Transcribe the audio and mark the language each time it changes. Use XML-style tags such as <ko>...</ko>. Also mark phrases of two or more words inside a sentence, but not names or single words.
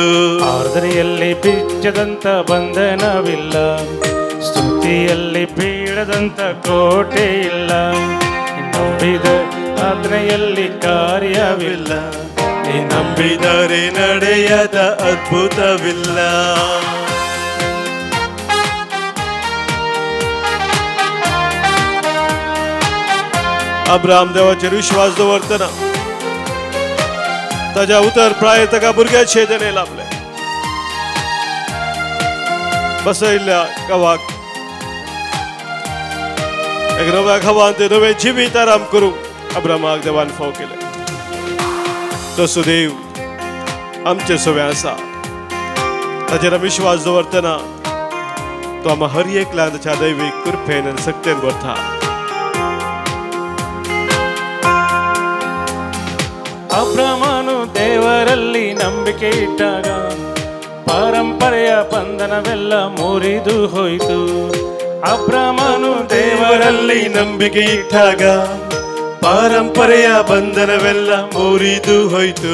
<kn>ಆರಾಧನೆಯಲ್ಲಿ ಬಿಚ್ಚದಂಥ ಬಂಧನವಿಲ್ಲ, ಸ್ತುತಿಯಲ್ಲಿ ಬೀಳದಂಥ ಕೋಟೆ ಇಲ್ಲ, ನಂಬಿದ ಆಜ್ಞೆಯಲ್ಲಿ ಕಾರ್ಯವಿಲ್ಲ, ನೀ ನಂಬಿದರೆ ನಡೆಯದ ಅದ್ಭುತವಿಲ್ಲ.</kn> <kok>अब्राहम देवाचेर विश्वास दवरतना ताच्या उतर प्राय ताका भुरग्याचे देणे लाभले. बसयल्ल्या गावाक एक नव्या गांवांत ते नवे जिवीत आराम करूंक अब्राहमाक देवान फाव केले. तसो देव आमचे सवे आसा, ताचेर विश्वास दवरतना तो आम्हा हर एकल्यान ताच्या दैवीक कृपेन आनी सक्तेन भरता.</kok> <kn>ಅಬ್ರಹಾಮನು ದೇವರಲ್ಲಿ ನಂಬಿಕೆ ಇಟ್ಟಾಗ ಪರಂಪರೆಯ ಬಂಧನವೆಲ್ಲ ಮುರಿದು ಹೋಯಿತು. ಅಬ್ರಹಾಮನು ದೇವರಲ್ಲಿ ನಂಬಿಕೆ ಇಟ್ಟಾಗ ಪಾರಂಪರೆಯ ಬಂಧನವೆಲ್ಲ ಮುರಿದು ಹೋಯಿತು.</kn>